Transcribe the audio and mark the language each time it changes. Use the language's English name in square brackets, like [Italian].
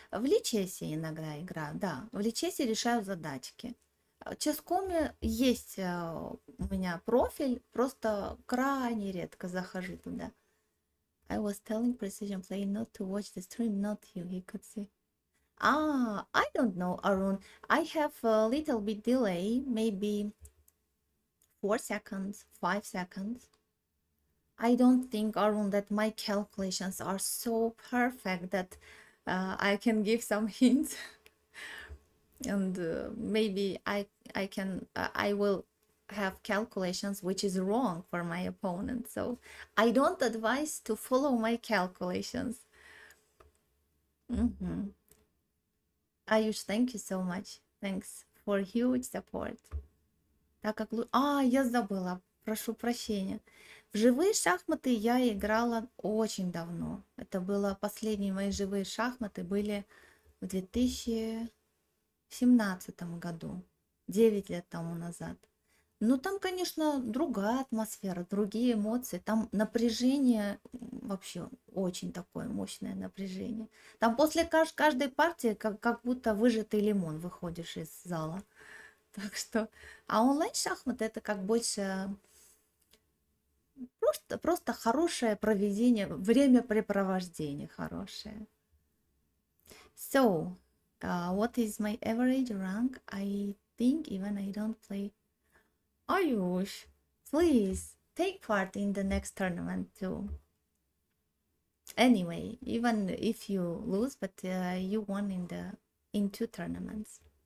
[Russian] В личесе иногда играю, да. В личесе решаю задачки. В ческоме есть у меня профиль, просто крайне редко захожу туда. [English] I was telling Precision Play not to watch the stream, not you, he could see. I don't know, Arun. I have a little bit delay, maybe 4 seconds, 5 seconds. I don't think, Arun, that my calculations are so perfect that I can give some hints. And maybe I will have calculations which is wrong for my opponent. So I don't advise to follow my calculations. Ayush, thank you so much. Thanks for huge support. [Russian] Так как... я забыла. Прошу прощения. В живые шахматы я играла очень давно. Это было последние мои живые шахматы были в 2017 году, 9 лет тому назад. Ну, там, конечно, другая атмосфера, другие эмоции. Там напряжение, вообще очень такое мощное напряжение. Там после каждой партии как будто выжатый лимон выходишь из зала. Так что, а онлайн-шахматы это как больше просто хорошее проведение, времяпрепровождение хорошее. [English] So, what is my average rank? I think even I don't play. Ayush, please take part in the next tournament too. Anyway, even if you lose, but you won in 2 tournaments.